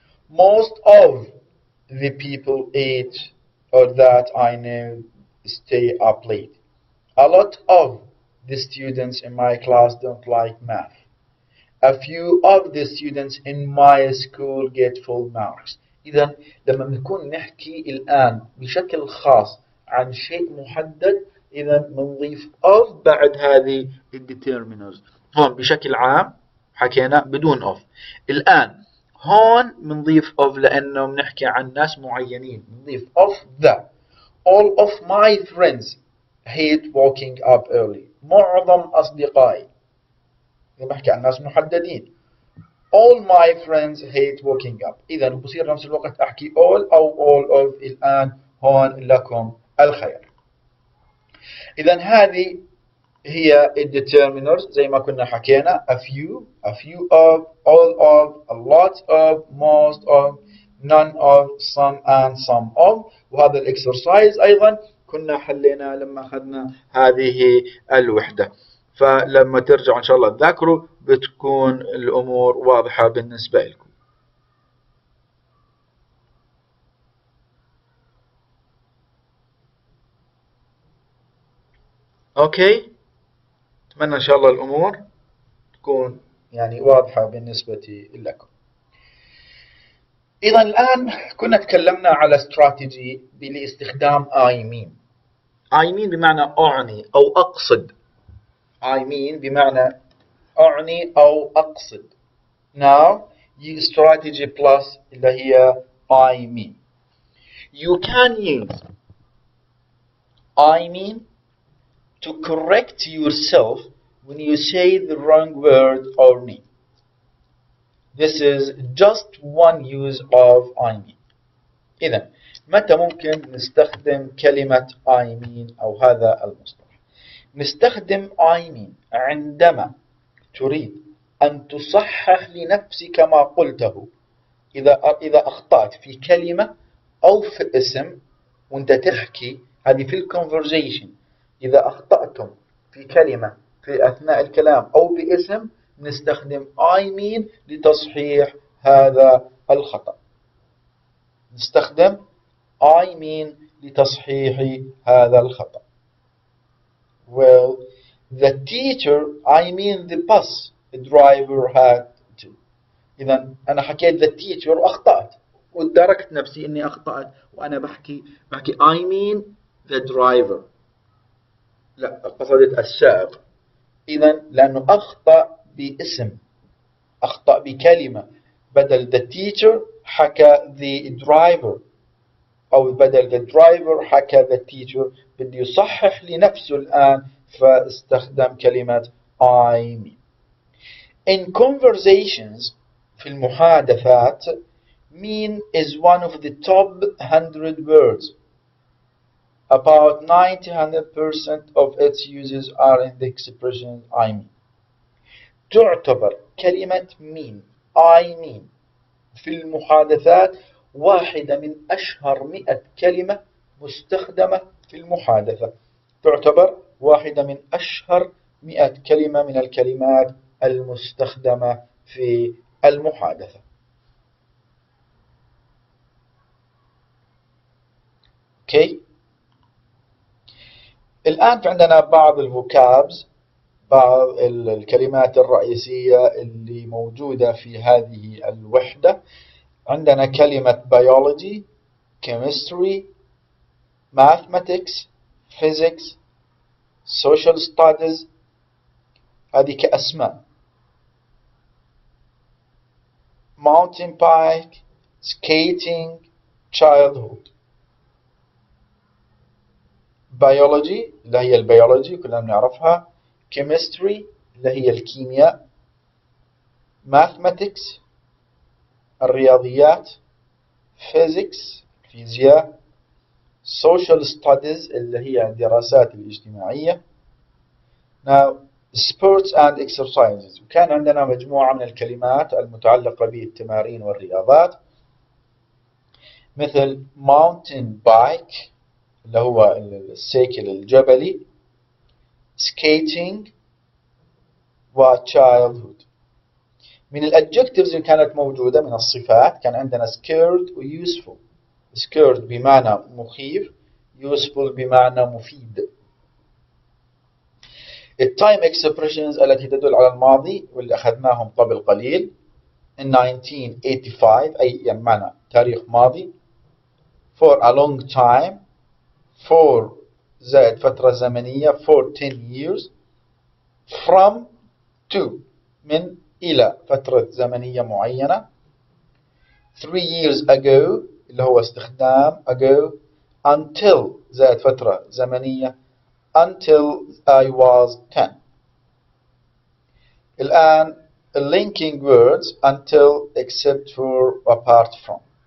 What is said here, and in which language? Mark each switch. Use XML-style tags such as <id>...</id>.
<en>Most of the people eat or that I know stay up late. A lot of the students in my class don't like math. A few of the students in my school get full marks.</en> <ar>إذا لما بنكون نحكي الآن بشكل خاص عن شيء محدد، إذا بنضيف of بعد هذه الديترمينرز. هون بشكل عام حكينا بدون of. الآن هون بنضيف of لأنه بنحكي عن ناس معينين. بنضيف</ar> <en>of the. All of my friends hate waking up early.</en> <ar>معظم أصدقائي. إذا بحكي عن ناس محددين.</ar> <en>All my friends hate waking up.</en> <ar>إذا بصير نفس الوقت أحكي all أو all of. الآن هون لكم الخير. إذا هذه هي الdeterminers زي ما كنا حكينا:</ar> <en>a few of, all of, a lot of, most of, none of, some and some of.</en> <ar>وهذا الإكسرسايز أيضا كنا حلينا لما أخذنا هذه الوحدة. فلما ترجعوا إن شاء الله تذاكروا بتكون الأمور واضحة بالنسبة لكم. أوكي، أتمنى إن شاء الله الأمور تكون يعني واضحة بالنسبة لكم. إذا الآن كنا تكلمنا على استراتيجي لاستخدام I mean. I mean بمعنى أعني أو أقصد. I mean بمعنى أعني أو أقصد.</ar> <en>Now use strategy plus</en> <ar>اللي هي</ar> <en>I mean. You can use I mean to correct yourself when you say the wrong word or mean. This is just one use of I mean.</en> <ar>إذا متى ممكن نستخدم كلمة I mean أو هذا المصطلح؟ نستخدم I mean عندما تريد أن تصحح لنفسك ما قلته. إذا أخطأت في كلمة أو في اسم وأنت تحكي، هذه في الكونفرزيشن. إذا أخطأتم في كلمة في أثناء الكلام أو باسم، نستخدم I mean لتصحيح هذا الخطأ. نستخدم I mean لتصحيح هذا الخطأ.</ar> <en>Well, the teacher, I mean the bus driver had to.</en> <ar>إذا أنا حكيت the teacher وأخطأت وادركت نفسي إني أخطأت وأنا بحكي</ar> <en>I mean the driver.</en> <ar>لا، قصدت السائق. إذا لأنه أخطأ باسم، أخطأ بكلمة، بدل the teacher حكى the driver، أو بدل the driver حكى the teacher. بدي يصحح لنفسه الآن فاستخدم كلمة I mean.</ar> <en>In conversations</en> <ar>في المحادثات</ar> <en>mean is one of the top 100 words. About 90% of its uses are in the expression I mean.</en> <ar>تعتبر كلمة mean I mean في المحادثات واحدة من أشهر 100 كلمة مستخدمة في المحادثة. تعتبر واحدة من أشهر 100 كلمة من الكلمات المستخدمة في المحادثة. اوكي. الآن في عندنا بعض الفوكابز، بعض الكلمات الرئيسية اللي موجودة في هذه الوحدة. عندنا كلمة</ar> <en>biology, chemistry, mathematics, physics, social studies.</en> <ar>هذه كأسماء.</ar> <en>mountain bike, skating, childhood.</en> <ar>biology اللي هي البيولوجي كلنا بنعرفها. chemistry اللي هي الكيمياء. mathematics الرياضيات. physics الفيزياء. social studies اللي هي الدراسات الاجتماعية.</ar> <en>Now sports and exercises.</en> <ar>وكان عندنا مجموعة من الكلمات المتعلقة بالتمارين والرياضات، مثل mountain bike اللي هو السيكل الجبلي، skating و childhood. من الادجectives اللي كانت موجودة من الصفات كان عندنا scared و useful. scared بمعنى مخيف، useful بمعنى مفيد. التايم expressions التي تدل على الماضي واللي أخذناهم قبل قليل. in 1985 أي يعني معنى تاريخ ماضي.</ar> <en>for a long time، for</en> <ar>زائد فترة زمنية،</ar> <en>for 10 years.</en> <ar>from to من إلى فترة زمنية معينة.</ar> <en>3 years ago</en> <ar>اللي هو استخدام</ar> <en>ago. until</en> <ar>زائد فترة زمنية</ar> <en>until I was 10.</en> <ar>الآن</ar> <en>linking words until, except for, apart from.</en>